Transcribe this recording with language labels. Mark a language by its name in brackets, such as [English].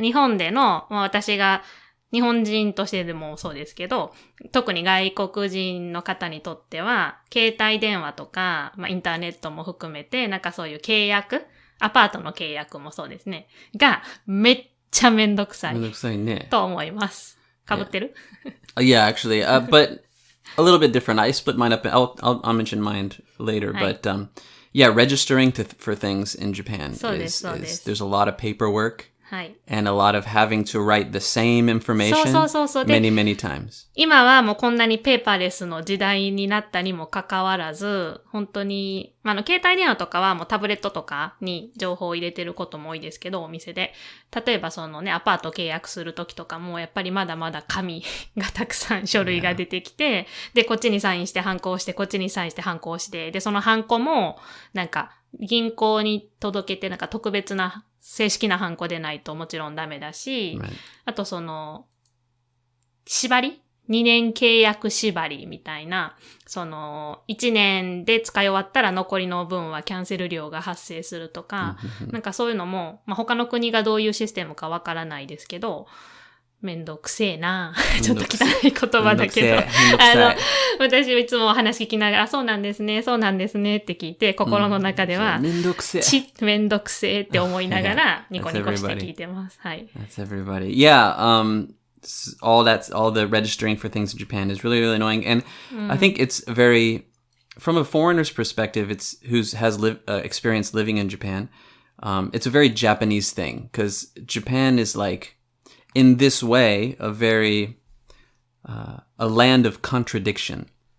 [Japanese] 日本での、まあ私が日本人としてでもそうですけど、特に外国人の方にとっては、携帯電話とか、まあインターネットも含めて、なんかそういう契約、アパートの契約もそうですね。が、めっちゃめんどくさい。めんどくさいね。と思います。被ってる [English] Yeah, actually. But a little bit different. I split mine up. I'll mention mine later. But yeah, registering for things in Japan is there's a lot of paperwork. [Japanese] はい。 [English] And a lot of having to write the same information [Japanese] そう。 [English] many, many times. [Japanese] 今はもうこんなにペーパーレスの時代になったにもかかわらず、本当に、携帯電話とかはもうタブレットとかに情報を入れてることも多いですけど、お店で。例えばそのね、アパート契約するときとかも、やっぱりまだまだ紙がたくさん書類が出てきて、で、こっちにサインしてハンコをして、こっちにサインしてハンコをして、で、そのハンコも、なんか、銀行に届けて、なんか特別な正式なハンコでないともちろんダメだし、 [English] Right. [Japanese] あとその、縛り ?2 年契約縛りみたいな、その、1年で使い終わったら残りの分はキャンセル料が発生するとか、なんかそういうのも、他の国がどういうシステムかわからないですけど、めんどくせえなちょっと汚い言葉だけど。私いつも話聞きながら、そうなんですねって聞いて、心の中では、めんどくせえって思いながら、ニコニコして聞いてます。はい。 [English] That's everybody. Yeah, all the registering for things in Japan is really, really annoying. And I think it's from a foreigner's perspective, has experience living in Japan, it's a very Japanese thing, because Japan is like, in this way, a land of contradiction.